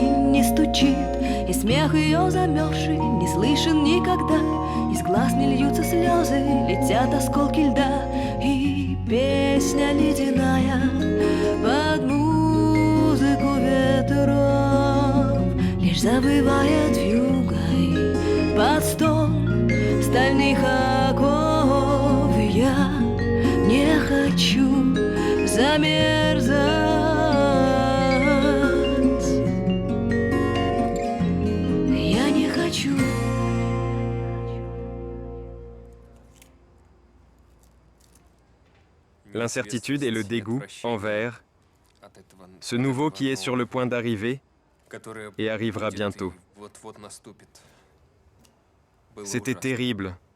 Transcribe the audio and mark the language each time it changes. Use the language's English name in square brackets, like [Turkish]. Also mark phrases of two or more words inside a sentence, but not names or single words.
[Russian] не стучит, и смех ее замерзший не слышен никогда, из глаз не льются слезы, летят осколки льда, и песня ледяная под музыку ветров лишь завывает вьюгой под стон стальных оков. Я не хочу замерзать. Я не хочу. [French] L'incertitude et le dégoût envers ce nouveau qui est sur le point d'arriver et arrivera bientôt. C'était terrible.